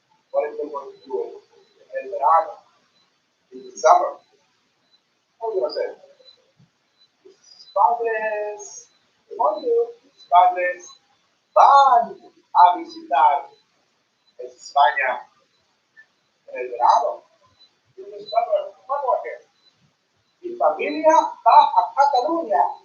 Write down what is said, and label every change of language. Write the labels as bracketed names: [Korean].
[English] What is they going to do [Spanish] en el verano? [English] In the summer? What are we going to say? [Spanish] Padres, mis padres van a visitar España en el verano. [English] In the summer, one more here. [Spanish] Mi familia va a Cataluña.